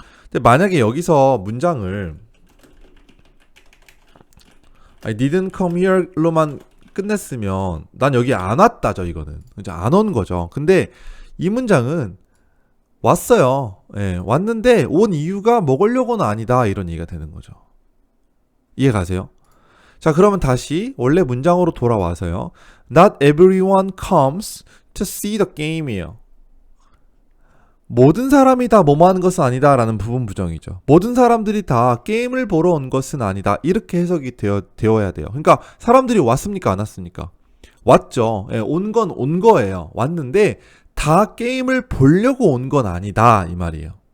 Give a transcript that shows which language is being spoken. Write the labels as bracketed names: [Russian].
[Korean] 근데 만약에 여기서 문장을 [English] I didn't come here [Korean] 로만 끝냈으면 난 여기 안 왔다죠 이거는. 이제 안 온 거죠. 근데 이 문장은 왔어요. 예, 왔는데 온 이유가 먹으려고는 아니다 이런 얘기가 되는 거죠. 이해 가세요? 자, 그러면 다시 원래 문장으로 돌아와서요. [English] Not everyone comes to see the game이에요. [Korean] 모든 사람이 다 뭐뭐 하는 것은 아니다 라는 부분 부정이죠. 모든 사람들이 다 게임을 보러 온 것은 아니다. 이렇게 해석이 되어야 돼요. 그러니까 사람들이 왔습니까? 안 왔습니까? 왔죠. 예, 온 건 온 거예요. 왔는데 다 게임을 보려고 온 건 아니다. 이 말이에요.